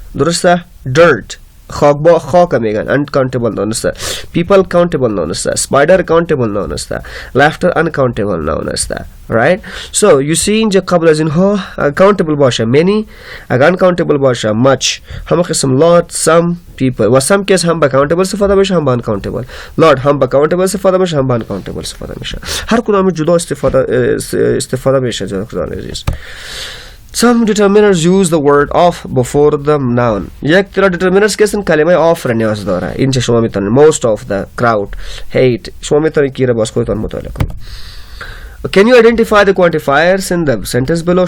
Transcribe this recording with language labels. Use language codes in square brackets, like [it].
[fa] درسته؟ dirt خاک میگن uncountable noun است. people countable noun است. spider countable noun است. laughter uncountable noun است. [en] right? So you see [fa] اینجا قبل از اینها countable باشه many اگر uncountable باشه much هم قسم lot some people و some کس هم با countable استفاده میشه هم با uncountable. lot هم با countable استفاده میشه هم با uncountable استفاده میشه. هر کدام جدا استفاده میشه جدا عزیز. [en] Some determinants use the word of before the noun. [fa] یک طرح determinants که اصلا کلمه of را نیاز داره. اینجا شما میتونید [en] most of the crowd hate [fa] شما میتونید که را باز خودتان مطالعه کنید. [en] Can you identify the quantifiers in the sentence below?